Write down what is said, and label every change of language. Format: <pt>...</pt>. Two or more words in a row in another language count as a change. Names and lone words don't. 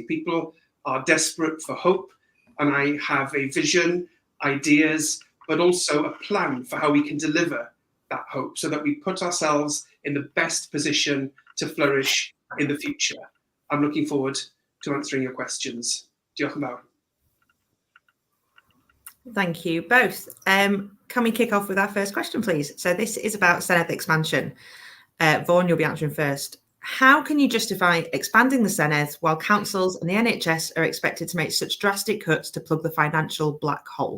<en>People are desperate for hope, and I have a vision, ideas, but also a plan for how we can deliver that hope so that we put ourselves in the best position to flourish in the future. I'm looking forward to answering your questions.</en> <cy>Diolch yn fawr.</cy> <en>Thank you both. Can we kick off with our first question, please? So this is about Senedd expansion. Vaughan, you'll be answering first. How can you justify expanding the Senedd while councils and the NHS are expected to make such drastic cuts to plug the financial black hole?</en>